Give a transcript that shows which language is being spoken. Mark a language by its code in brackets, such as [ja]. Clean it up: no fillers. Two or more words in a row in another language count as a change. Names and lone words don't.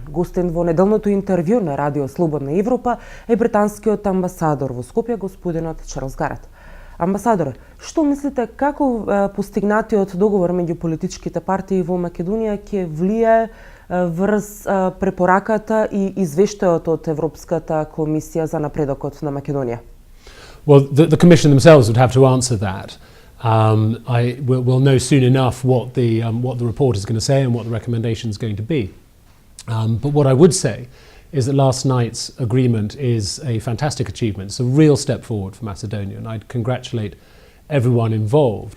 [mk] Гостин во неделното интервју на Радио Слободна Европа е британскиот амбасадор во Скопје, господинот Чарлс Гарет. Амбасадоре, што мислите како постигнатиот договор меѓу политичките партии во Македонија ќе влие врз препораката и извештајот од Европската комисија за напредокот на Македонија? [en] Well, the Commission themselves would have to answer that. We'll know soon enough what the report is going to say and what the recommendation is going to be. But what I would say is that last night's agreement is a fantastic achievement. It's a real step forward for Macedonia, and I'd congratulate everyone involved.